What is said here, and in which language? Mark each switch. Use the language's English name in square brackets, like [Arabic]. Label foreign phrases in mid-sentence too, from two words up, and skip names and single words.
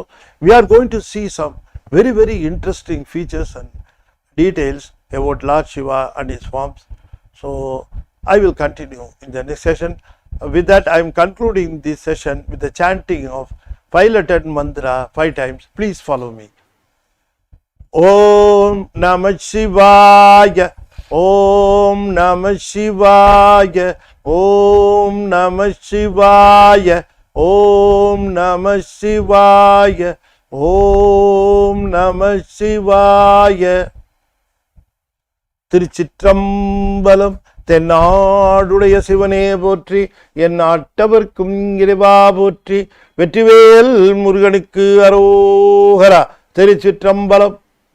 [English] We are going to see some very, very interesting features and details about Lord Shiva and his forms. So, I will continue in the next session. With that, I am concluding this session with the chanting of 5-lettered mantra 5 times. Please follow me. [Sanskrit] ॐ नमः शिवाय, ॐ नमः शिवाय, ॐ नमः शिवाय, ॐ नमः शिवाय, ॐ नमः शिवाय. [Tamil] திருச்சிற்றம்பலம். தென்னாடுடைய சிவனே போற்றி, என் நாட்டவர்க்கும் இறைவா போற்றி, வெற்றிவேல் முருகனுக்கு அரோகரா. திருச்சிற்றம்பலம்.